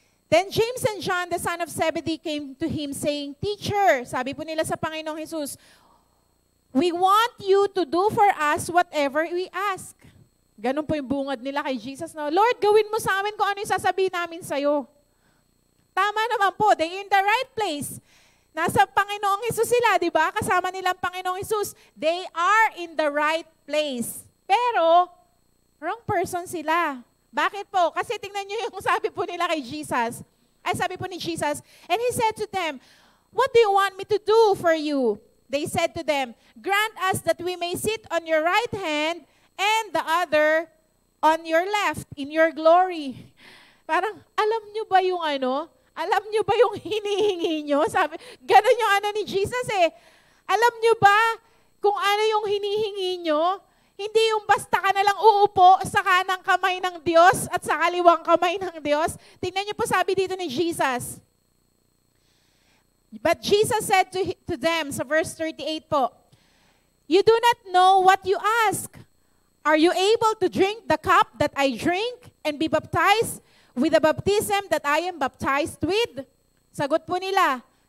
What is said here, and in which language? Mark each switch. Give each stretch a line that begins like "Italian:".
English: Then James and John, the son of Zebedee, came to him saying, Teacher,
Filipino: sabi po nila sa Panginoong Jesus,
English: we want you to do for us whatever we ask.
Filipino: Ganun po yung bungad nila kay Jesus. No? Lord, gawin mo sa amin kung ano yung sasabihin namin sa'yo. Tama naman po,
English: they're in the right place.
Filipino: Nasa Panginoong Jesus sila, di ba? Kasama nilang Panginoong Jesus.
English: They are in the right place.
Filipino: Pero, wrong person sila. Bakit po? Kasi tingnan nyo yung sabi po nila kay Jesus. Sabi po ni Jesus,
English: and He said to them, what do you want me to do for you? They said to them, grant us that we may sit on your right hand and the other on your left, in your glory.
Filipino: Parang, alam nyo ba yung Alam nyo ba yung hinihingi nyo? Sabi, ganun yung ni Jesus eh. Alam nyo ba kung ano yung hinihingi nyo? Hindi yung basta ka na lang uupo sa kanang kamay ng Diyos at sa kaliwang kamay ng Diyos. Tingnan nyo po sabi dito ni Jesus.
English: But Jesus said to them,
Filipino: sa verse 38 po,
English: you do not know what you ask. Are you able to drink the cup that I drink and be baptized with the baptism that I am baptized with?
Filipino: Sagot po nila.